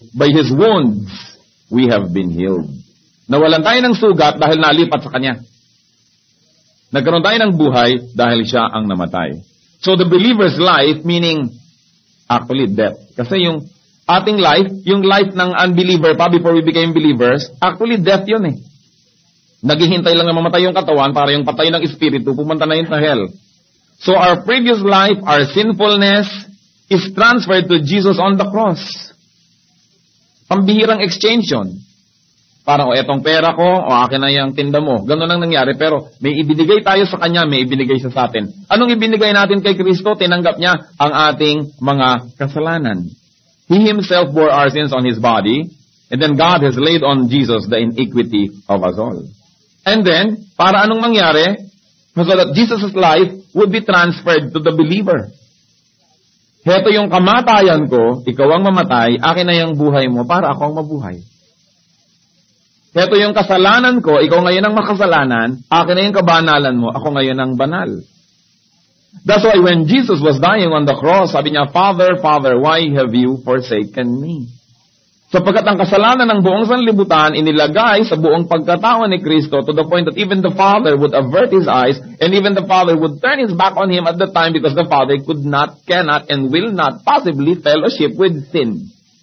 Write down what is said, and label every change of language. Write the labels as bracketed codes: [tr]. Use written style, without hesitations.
[en] By His wounds, we have been healed. [tl] Nawalan tayo ng sugat dahil nalipat sa Kanya. Nagkaroon tayo ng buhay dahil Siya ang namatay. [en] So the believer's life, meaning actually death. [tl] Kasi yung ating life, yung life ng unbeliever pa [en] before we became believers, [tl] actually death yun eh. Naghihintay lang na mamatay yung katawan para yung patay ng espiritu, pumunta na yun sa hell. [en] So our previous life, our sinfulness, is transferred to Jesus on the cross. [tl] Pambihirang exchange yun. Parang, etong pera ko, o akin na yung tinda mo. Ganun lang nangyari, pero may ibinigay tayo sa Kanya, may ibinigay siya sa atin. Anong ibinigay natin kay Kristo? Tinanggap niya ang ating mga kasalanan. [en] He Himself bore our sins on His body, and then God has laid on Jesus the iniquity of us all. And then, [tl] para anong mangyari? [en] So that Jesus' life would be transferred to the believer. [tl] Heto yung kamatayan ko, ikaw ang mamatay, akin na yung buhay mo para ako ang mabuhay. Heto yung kasalanan ko, ikaw ngayon ang makasalanan, akin na yung kabanalan mo, ako ngayon ang banal. [en] That's why when Jesus was dying on the cross, [tl] sabi niya, [en] Father, Father, why have you forsaken me? [tl] Sapagkat ang kasalanan ng buong sanlibutan inilagay sa buong pagkatao ni Kristo [en] to the point that even the Father would avert His eyes and even the Father would turn His back on Him at the time because the Father could not, cannot, and will not possibly fellowship with sin.